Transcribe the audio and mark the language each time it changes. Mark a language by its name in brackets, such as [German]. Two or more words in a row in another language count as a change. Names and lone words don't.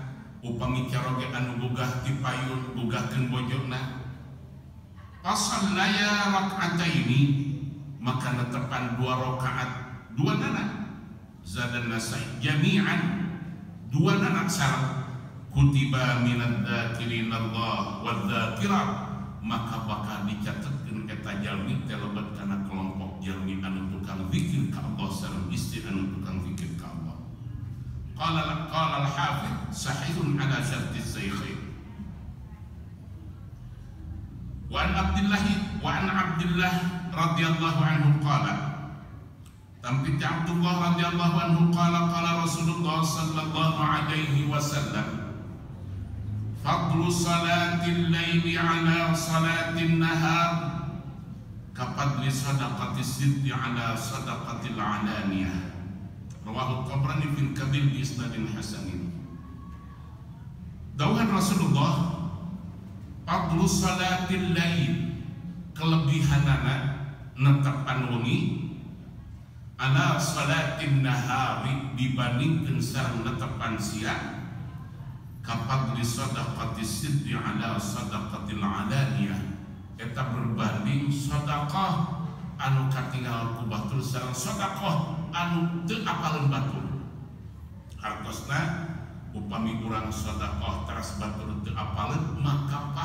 [Sundanese] upami caroge anu gugah ti payun gugahkeun bojona [Arabic] فصليا ركعتين [Sundanese] maka netepan 2 rakaat duanana [Arabic] زاد النسائي جميعا [Sundanese] duanana sareng [Arabic] كتبا من الذاكرين الله والذاكرات [Sundanese] maka bakal dicatatkeun eta jalmi teh lebat kana kelompok jalmi anu tukang zikir ka Allah sareng istri anu tukang zikir ka Allah. [Arabic] قال الحافظ صحيح على شرط الشيخين. وعن عبد الله رضي الله عنه قال tampi عبد الله رضي الله عنه قال رسول الله صلى الله عليه وسلم فضل صلاة الليل على صلاة النهار كفضل صدقة السر على صدقة العلانية رواه الطبراني في الكبير بإسناد حسن. Dawuhan Rasulullah فضل صلاة الليل [Sundanese] kelebihanana netepan wengi [Arabic] على صلاة [Sundanese] nahari dibandingkeun sareng netepan siang [Arabic] كفضل صدقة السر على صدقة العلانية [Sundanese] eta berbanding sedekah anu katinggal ku batur sareng sedekah anu teu apaleun batur hartosna upami urang sedekah teras batur teu apaleun maka